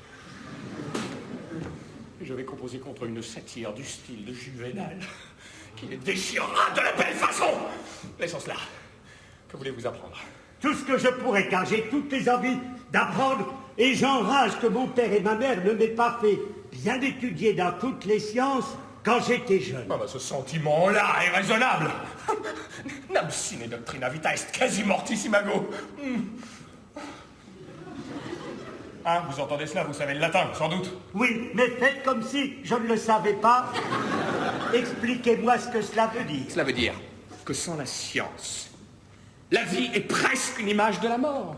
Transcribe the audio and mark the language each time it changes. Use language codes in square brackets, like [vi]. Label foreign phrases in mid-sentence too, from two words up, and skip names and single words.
[fr] Et je vais composer contre une satire du style de Juvénal qui les déchirera de la belle façon. Laissons cela. Que voulez-vous apprendre? Tout ce que je pourrais, car j'ai toutes les envies d'apprendre, et j'enrage que mon père et ma mère ne m'aient pas fait bien étudier dans toutes les sciences quand j'étais jeune. Ah bah ce sentiment-là est raisonnable. [la] Nam sine doctrina vita est quasi mortis imago. [fr] Hein, vous entendez cela, vous savez le latin, sans doute. Oui, mais faites comme si je ne le savais pas. Expliquez-moi ce que cela veut dire. Cela veut dire que sans la science, la vie est presque une image de la mort.